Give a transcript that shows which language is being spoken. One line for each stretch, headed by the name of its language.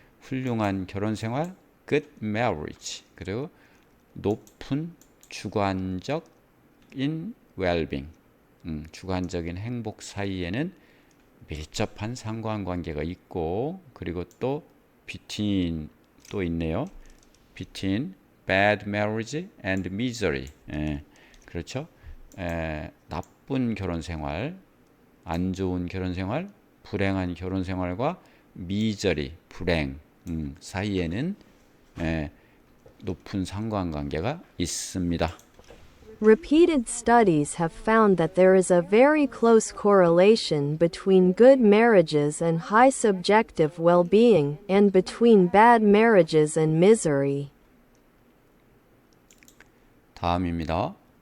Korean: 훌륭한 결혼 생활
English: good marriage
Korean: 그리고 높은 주관적인 well-being 주관적인 행복 사이에는 밀접한 상관관계가 있고 그리고 또
English: between
Korean: 또 있네요.
English: between bad marriage and misery
Korean: 그렇죠. 나쁜 결혼 생활, 안 좋은 결혼 생활, 불행한 결혼 생활과
English: misery
Korean: 불행 사이에는 높은 상관관계가 있습니다.
English: Repeated studies have found that there is a very close correlation between good marriages and high subjective well-being, and between bad marriages and misery.
Korean: 다음입니다.